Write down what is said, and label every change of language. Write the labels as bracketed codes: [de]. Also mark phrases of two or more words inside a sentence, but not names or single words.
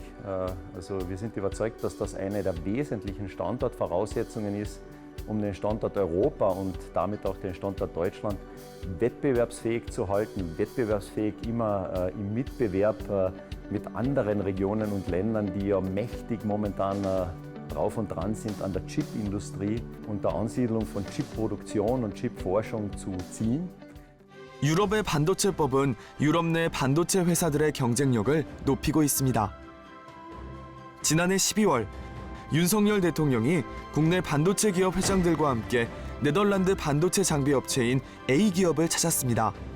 [de] Also wir sind überzeugt, dass das eine der wesentlichen Standortvoraussetzungen ist, um den Standort Europa und damit auch den Standort Deutschland wettbewerbsfähig zu halten, wettbewerbsfähig immer im Mitbewerb mit anderen Regionen und Ländern, die ja mächtig momentan drauf und dran sind, an der Chipindustrie und der Ansiedlung von Chipproduktion und Chipforschung zu ziehen. [ko] 유럽의 반도체법은 유럽 내 반도체 회사들의 경쟁력을 높이고 있습니다. 지난해 12월 윤석열 대통령이 국내 반도체 기업 회장들과 함께 네덜란드 반도체 장비 업체인 A기업을 찾았습니다.